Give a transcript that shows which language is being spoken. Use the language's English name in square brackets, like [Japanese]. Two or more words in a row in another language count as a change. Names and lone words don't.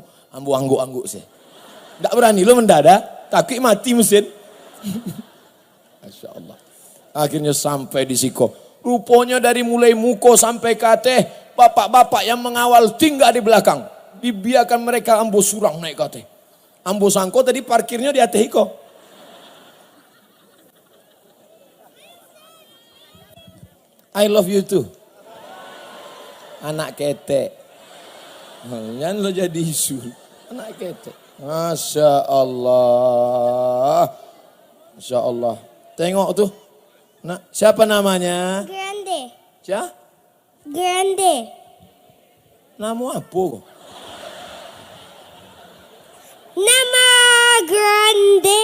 [Minangkabau] Ambo angguk-angguk sih. [Indonesian] Enggak berani lo mendadak. Takut mati mesin. [Arabic] ما شاء الله. [Minangkabau] Akhirnya sampai di Siko. Rupanya dari mulai muko sampai kate. [Indonesian] Bapak-bapak yang mengawal tinggal di belakang. [Minangkabau] Dibiarkan mereka ambo surang naik kate. Ambo sangko tadi parkirnya di atas Iko. [English] I love you too. [Minangkabau] Anak ketek. Jangan lo jadi isu. Anak ketek. [Arabic] ما شاء الله. ما شاء الله. [Indonesian] Tengok tuh. Nah, siapa namanya? Grande. Siapa? Grande. Nama apa? Nama Grande.